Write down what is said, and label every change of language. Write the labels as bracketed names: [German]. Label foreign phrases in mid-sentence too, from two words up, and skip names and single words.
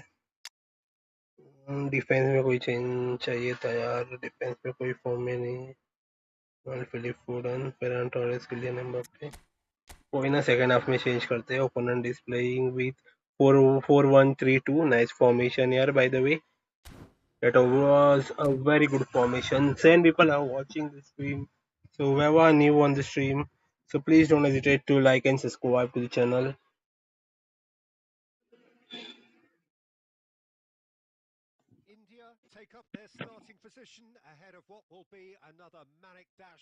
[Hindi] डिफेंस में कोई चेंज चाहिए था यार। डिफेंस में कोई फॉर्म में नहीं है। फिलिप फोर्डन, फेरन टोरेस, किलियन एम्बाप्पे। कोई ना, [English] second half [Hindi] में चेंज करते हैं। [English] opponent displaying with 4-4-1-3-2. nice formation यार, by the way। That was a very good formation. 10 people are watching the stream. So whoever new on the stream, so please don't hesitate to like and subscribe to the channel. India take up their starting position ahead of what will be another manic dash